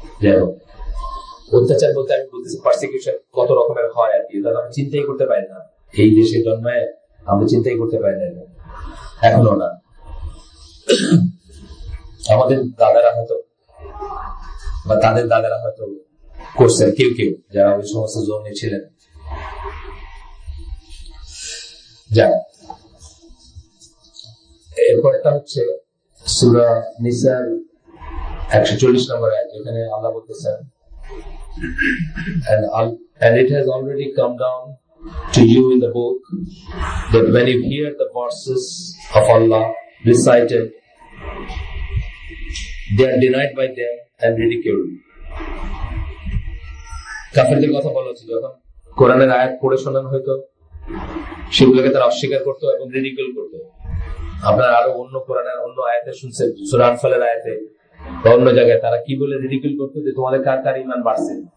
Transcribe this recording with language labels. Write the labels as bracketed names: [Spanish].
[Bangla] যাই হোক, অত্যাচার বলতে আমি বলতেছি পারসিকিউশন কত রকমের হয় আর কি, তাহলে আমরা চিন্তাই করতে পারি না, এই দেশে জন্মায় আমরা চিন্তাই করতে পারি না, এখনো না। আমাদের দাদারা হয়তো বা তাদের দাদারা হয়তো করছেন, কেউ কেউ যারা ওই সমস্ত জোনে ছিলেন। যাক, এরপরটা হচ্ছে সূরা নিসার 140 নম্বর আয়াত, যেখানে আল্লাহ বলতেছেন [English] and it has already come down to you in the book that when you hear the verses of Allah recited, they are denied by them and ridiculed. [Bangla] কাফেরদের কথা বলা হচ্ছে, যখন কোরআনের আয়াত পড়ে শোনানো হয়তো সেগুলোকে তারা অস্বীকার করতো এবং রিডিকুল করতো। আপনার আরো অন্য কোরআনের অন্য আয়াতে শুনছেন, সূরা আনফালের আয়াতে বা অন্য জায়গায় তারা কি বলে রিডিকুল করতো যে তোমাদের কার কার ঈমান বাড়ছে।